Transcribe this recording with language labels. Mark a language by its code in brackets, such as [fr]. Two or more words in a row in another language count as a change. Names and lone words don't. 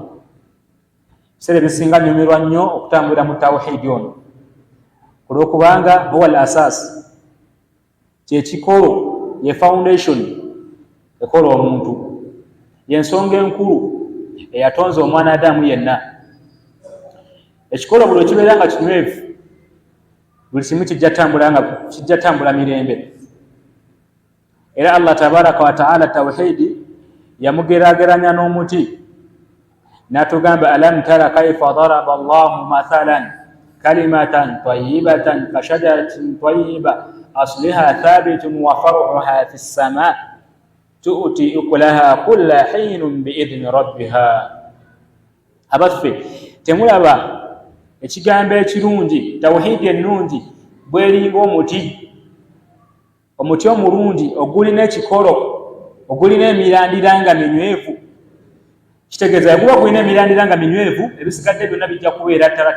[lg] Ebiseera ebisinga nnyumirwa nnyo okutambulira mu tawhiidi ono olw'okubanga [ar] هو الأساس, [lg] kyekikolo, ye [en] foundation ekola [lg] omuntu, yensonga enkulu eyatonza omwana Adamu yenna. Ekikolo buli kibeera nga kinywevu, buli kimu kijja tambula mirembe. [ar] Era الله تبارك وتعالى [lg] tawhiidi yamugeraageranya n'omuti n'atugamba [ar] ألم تر كيف ضرب الله مثلا كلمة طيبة كشجرة طيبة أصلها ثابت وفرعها في السماء تؤتي أكلها كل حين بإذن ربها. [lg] Abaffe temulaba ekigambo ekirungi, tawhiidi ennungi bweringa omuti omulungi ogulina ekikolo, ogulina emirandira nga minywevu. Kitegeeza guba gulina emirandira nga minywevu, ebisigadde byonna bijja kubeera tarati.